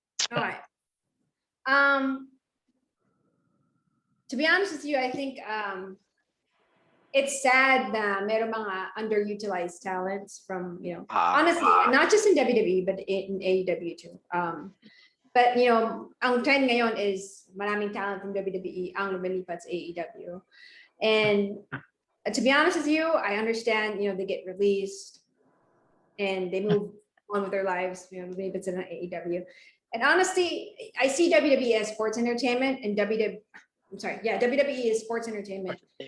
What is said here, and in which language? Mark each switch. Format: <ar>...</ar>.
<en>Alright. To be honest with you, I think it's sad</en> <tl>na meron mga</tl> <en>underutilized talents from, honestly, not just in WWE, but in AEW too.</en> <tl>But, ang trend ngayon is maraming talent from WWE ang lumilipat sa AEW.</tl> <en>And to be honest with you, I understand, they get released and they move on with their lives, maybe it's in AEW. And honestly, I see WWE as sports entertainment and WWE is sports entertainment.</en>